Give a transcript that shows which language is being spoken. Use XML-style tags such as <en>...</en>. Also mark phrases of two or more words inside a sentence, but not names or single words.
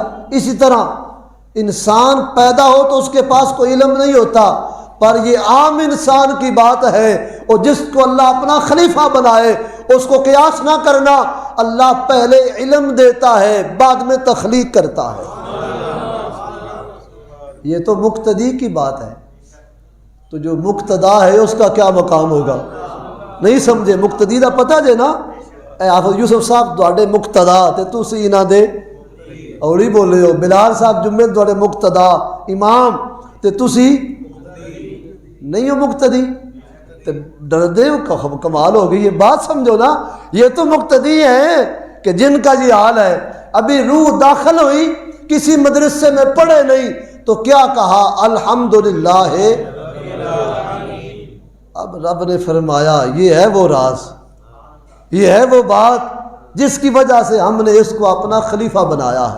<ur>اسی طرح انسان پیدا ہو تو اس کے پاس کوئی علم نہیں ہوتا، پر یہ عام انسان کی بات ہے، اور جس کو اللہ اپنا خلیفہ بنائے اس کو قیاس نہ کرنا، اللہ پہلے علم دیتا ہے بعد میں تخلیق کرتا ہے۔ یہ تو مقتدی کی بات ہے، تو جو مقتدا ہے اس کا کیا مقام ہوگا؟</ur> <pa>نہیں سمجھے؟ مقتدی دا پتہ جے نا، اے حافظ یوسف صاحب تواڈے مقتدا تے تسی انہاں دے اوڑی بولے ہو، بلال صاحب جمعے تواڈے مقتدا امام تے تسی نہیں ہو مقتدی، تے ڈردے ہو، کمال ہو گئی۔</pa> <ur>یہ بات سمجھو نا، یہ تو مقتدی ہیں کہ جن کا یہ حال ہے، ابھی روح داخل ہوئی، کسی مدرسے میں پڑھے نہیں تو کیا کہا؟ الحمدللہ۔ اب رب نے فرمایا یہ ہے وہ راز، یہ ہے وہ بات جس کی وجہ سے ہم نے اس کو اپنا خلیفہ بنایا ہے۔</ur>